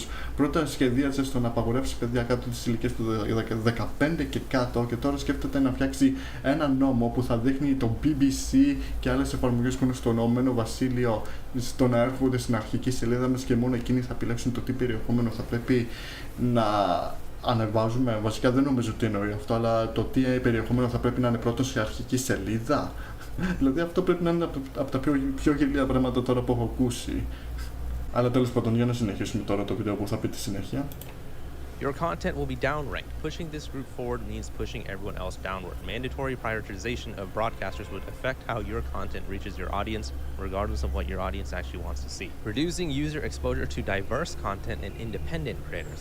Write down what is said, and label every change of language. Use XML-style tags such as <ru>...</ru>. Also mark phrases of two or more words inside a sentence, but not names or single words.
<el>Πρώτα σχεδίαζε στο να απαγορεύσει παιδιά κάτω της ηλικίας του 15 και κάτω, και τώρα σκέφτεται να φτιάξει ένα νόμο που θα δείχνει το BBC και άλλες εφαρμογές που είναι στο Ηνωμένο Βασίλειο στο να έρχονται στην αρχική σελίδα μας και μόνο εκείνοι θα επιλέξουν το τι περιεχόμενο θα πρέπει να ανεβάζουμε. Βασικά δεν νομίζω ότι εννοεί αυτό, αλλά το τι περιεχόμενο θα πρέπει να είναι πρώτο σε αρχική σελίδα. Δηλαδή αυτό πρέπει να είναι από τα πιο γελία πράγματα τώρα που έχω ακούσει. Αλλά τέλος πάντων, για να συνεχίσουμε τώρα το βίντεο που θα πει τη συνέχεια.</el> <en>Your content will be downranked. Pushing this group forward means pushing everyone else downward. Mandatory prioritization of broadcasters would affect how your content reaches your audience, regardless of what your audience actually wants to see. Reducing user exposure to diverse content and independent creators.</en>